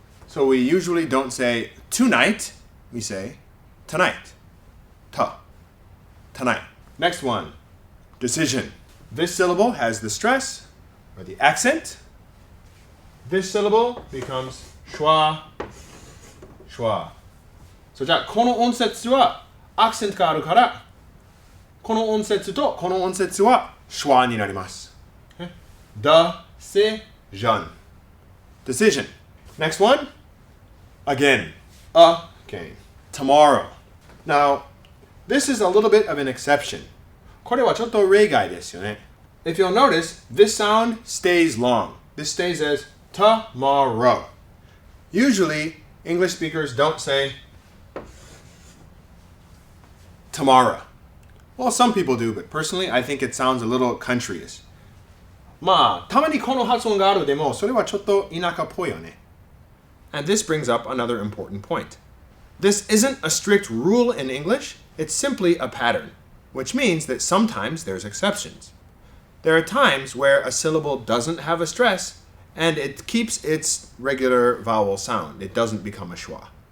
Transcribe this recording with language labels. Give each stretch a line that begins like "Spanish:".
English: So we usually don't say tonight, we say tonight. Ta. Tonight. Next one. Decision. This syllable has the stress or the accent. This syllable becomes schwa, schwa.
Japanese: So じゃあこの音節はアクセントがあるからこの音節とこの音節はシュワになります。
English: Decision. Decision. Next one. Again. Again. Tomorrow. Now, this is a little bit of an exception.
Japanese: これはちょっと例外ですよね。
English: If you'll notice, this sound stays long. This stays as tomorrow. Usually, English speakers don't say tomorrow. Well, some people do, but personally, I think it sounds a little countryish.
Japanese: まあ、たまにこの発音があるでも、それはちょっと田舎っぽいよね。
English: And this brings up another important point. This isn't a strict rule in English, it's simply a pattern, which means that sometimes there's exceptions. There are times where a syllable doesn't have a stress, and it keeps its regular vowel sound. It doesn't become a schwa.